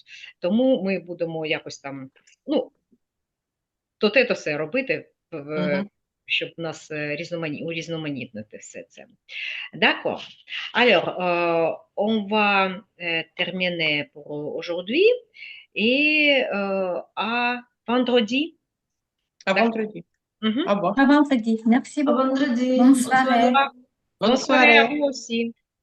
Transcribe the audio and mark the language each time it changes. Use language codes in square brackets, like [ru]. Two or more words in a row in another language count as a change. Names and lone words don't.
[uk] Тому ми будемо якось там, ну, то те, то все робити, щоб нас урізноманітнити все це. [fr] D'accord. Alors, on va terminer pour aujourd'hui et à vendredi. À vendredi. Au revoir. À vendredi. Merci À beaucoup. vendredi. Bonne soirée. Bonne soirée à vous aussi.